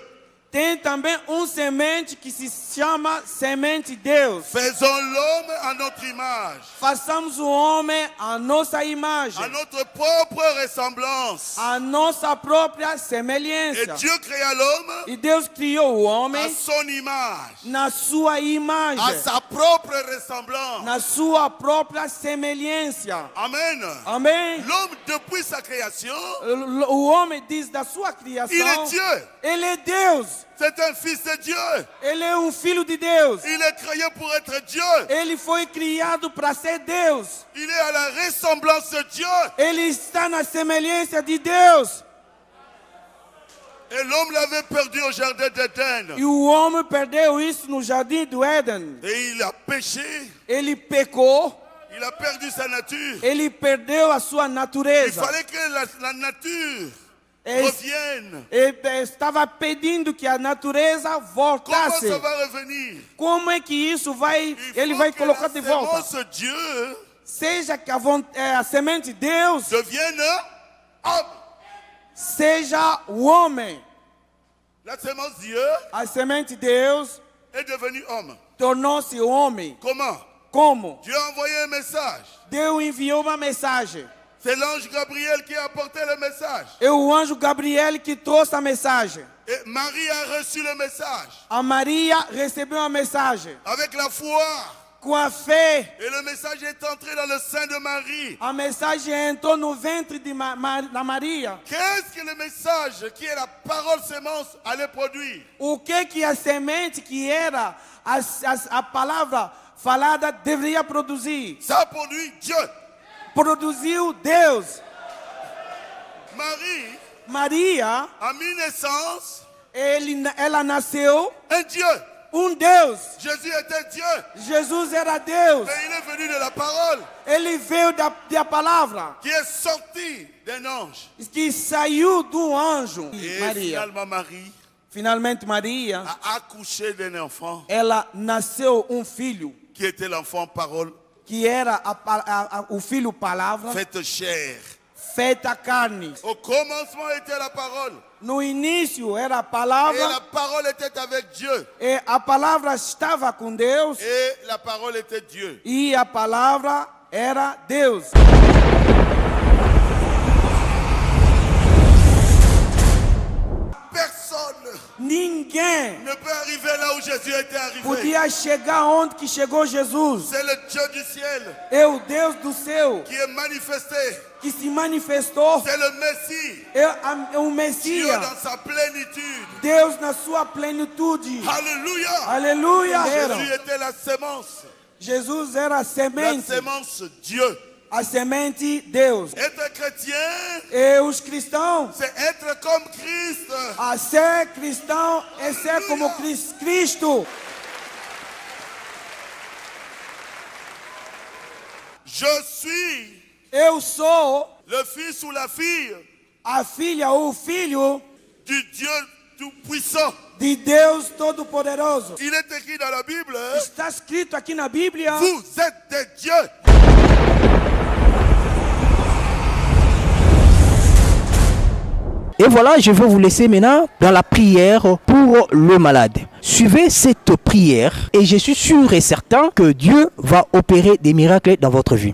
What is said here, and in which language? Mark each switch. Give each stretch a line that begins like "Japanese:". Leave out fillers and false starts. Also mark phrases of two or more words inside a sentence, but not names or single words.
Portuguese: Tem também semente que se chama semente Deus.
French: Faisons l'homme à notre image,
Portuguese: Façamos o homem a nossa imagem,
French: à notre propre ressemblance.
Portuguese: a nossa própria
French: Et
Portuguese: semelhança.
French: Dieu créa l'homme
Portuguese: E Deus criou o
French: à
Portuguese: homem
French: son image,
Portuguese: na sua
French: à
Portuguese: imagem,
French: sa propre ressemblance.
Portuguese: na sua própria semelhança.
French: Amen.
Portuguese: Amém?
French: L'homme, depuis sa création,
Portuguese: O homem diz da sua criação,
French: il est Dieu.
Portuguese: ele é Deus.
French: C'est un fils de Dieu.
Portuguese: Ele é filho de Deus.
French: Il est créé pour être Dieu.
Portuguese: Ele foi criado para ser Deus.
French: Il est à la ressemblance de Dieu.
Portuguese: Ele está na semelhança de Deus.
French: Et l'homme l'avait perdu au jardin d'Éden.
Portuguese: E o homem perdeu isso no jardim do Éden.
French: Et il a péché.
Portuguese: Ele pecou.
French: Il a perdu sa nature.
Portuguese: Ele perdeu a sua
French: Il
Portuguese: natureza.
French: fallait que la nature
Portuguese: Ele
French: revienne.
Portuguese: estava pedindo que a natureza
French: Comment
Portuguese: voltasse.
French: ça va revenir?
Portuguese: Como é que isso vai?
French: Il
Portuguese: Ele
French: faut
Portuguese: vai
French: que
Portuguese: colocar de
French: la
Portuguese: volta.
French: sémence de Dieu
Portuguese: Seja que a semente de Deus
French: devienne homme.
Portuguese: seja o homem.
French: La sémence de Dieu
Portuguese: A semente de Deus
French: est devenue homme.
Portuguese: tornou-se homem.
French: Comment?
Portuguese: Como?
French: Dieu a envoyé un message.
Portuguese: Deus enviou uma mensagem.
French: C'est l'ange Gabriel qui a apporté le message.
Portuguese: É o anjo Gabriel que trouxe a mensagem.
French: Et Marie a reçu le message
Portuguese: A Maria recebeu a mensagem.
French: avec la foi.
Portuguese: Com a fé,
French: Et le message est entré dans le sein de Marie.
Portuguese: a mensagem entrou no ventre da Maria.
French: Qu'est-ce que le message qui est la parole sémence allait produire?
Portuguese: O que a semente que era a palavra falada deveria produzir?
French: Ça a produit Dieu.
Portuguese: Produziu Deus.
French: Marie
Portuguese: Maria,
French: a mis naissance
Portuguese: ela nasceu
French: un Dieu.
Portuguese: Deus.
French: Jésus était Dieu.
Portuguese: Jesus era Deus.
French: Mais il est venu de la parole
Portuguese: Ele veio da palavra
French: qui est sortie d'un ange.
Portuguese: que saiu do anjo.
French: Et
Portuguese: Maria.
French: finalement Marie
Portuguese: Finalmente Maria,
French: a accouché d'un enfant
Portuguese: ela nasceu filho
French: qui était l'enfant parole
Portuguese: que era o filho palavra
French: faite chair.
Portuguese: feita carne.
French: Au commencement était la parole.
Portuguese: No início era a
French: Et
Portuguese: palavra
French: la parole était avec Dieu.
Portuguese: e a palavra estava com Deus
French: Et la parole était Dieu.
Portuguese: e a palavra era Deus.
French: Personne
Portuguese: ninguém
French: ne peut arriver là où Jésus était arrivé.
Portuguese: podia chegar onde que chegou Jesus.
French: C'est le Dieu du ciel
Portuguese: É o Deus do céu
French: qui est manifesté.
Portuguese: que se manifestou.
French: C'est le Messie.
Portuguese: É o
French: Dieu
Portuguese: Messias.
French: dans sa plénitude.
Portuguese: Deus na sua plenitude.
French: Alléluia.
Portuguese: Aleluia.
French: Jésus était la sémence.
Portuguese: Jesus era a
French: La
Portuguese: semente.
French: sémence Dieu.
Portuguese: A semente Deus.
French: Être chrétien,
Portuguese: E os cristãos.
French: c'est être comme Christ.
Portuguese: A ser cristão é ser como Cristo.
French: Je suis
Portuguese: Eu sou
French: le fils ou la fille
Portuguese: a filha ou o filho
French: du Dieu tout-puissant.
Portuguese: de Deus Todo-Poderoso.
French: Il est écrit dans la Bible,
Portuguese: Está escrito aqui na Bíblia.
French: vous êtes des dieux. Et voilà, je vais vous laisser maintenant dans la prière pour le malade. Suivez cette prière et je suis sûr et certain que Dieu va opérer des miracles dans votre vie.